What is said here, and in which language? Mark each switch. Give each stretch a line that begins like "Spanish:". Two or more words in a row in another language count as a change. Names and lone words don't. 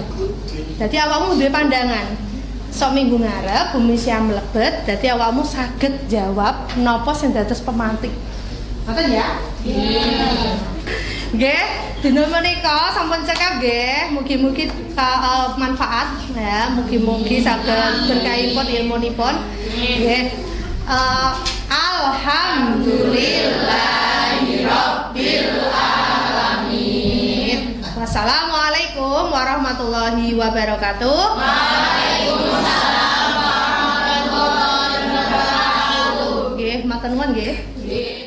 Javanese: Dadi awakmu duwe pandangan. Sok minggu ngarep bumi siam mlebet, dadi awakmu saged jawab napa sing dados pemantik. Ngoten ya? Nggih, dina menika sampun cekap nggih, mugi-mugi manfaat ya, mugi-mugi saged berkahipun ilmunipun. Nggih.
Arabic: الحمد لله رب العالمين. والسلام عليكم ورحمة الله وبركاته. وعليكم السلام ورحمة الله وبركاته.
Javanese: Nggih, matur nuwun nggih.